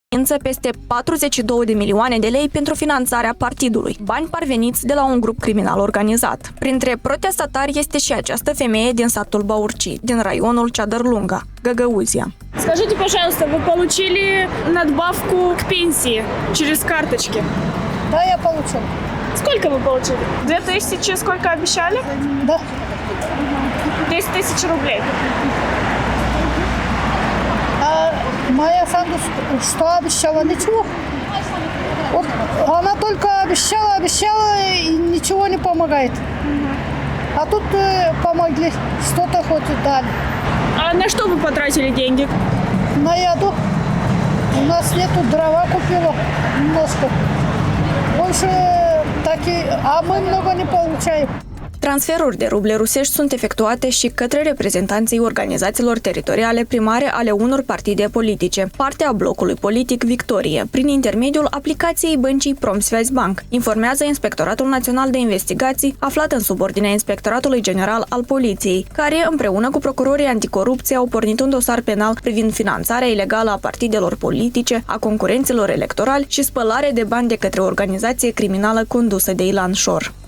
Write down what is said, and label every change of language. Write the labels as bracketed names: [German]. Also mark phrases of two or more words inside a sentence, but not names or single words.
[Romanian] peste 42 de milioane de lei pentru finanțarea partidului, bani parveniți de la un grup criminal organizat. Printre protestatari este și această femeie din satul Baurci, din raionul Ceadăr-Lunga, Găgăuzia. [Russian] Скажите, пожалуйста, вы получили надбавку к пенсии через карточки? Да, я получил. Сколько вы получили? 2000, сколько обещали? Да. 10 тысяч рублей. А моя Сандус что обещала? Ничего. Вот она только обещала и ничего не помогает. А тут помогли, что-то хоть и дали. А на что вы потратили деньги? На еду. У нас нету, дрова купила немножко. Больше а мы много не получаем. [Romanian] Transferuri de ruble rusești sunt efectuate și către reprezentanții organizațiilor teritoriale primare ale unor partide politice, parte a blocului politic Victorie, prin intermediul aplicației băncii Pромсвязьбанк, informează Inspectoratul Național de Investigații, aflat în subordinea Inspectoratului General al Poliției, care, împreună cu procurorii anticorupție, au pornit un dosar penal privind finanțarea ilegală a partidelor politice, a concurenților electorali și spălare de bani de către o organizație criminală condusă de Ilan Șor.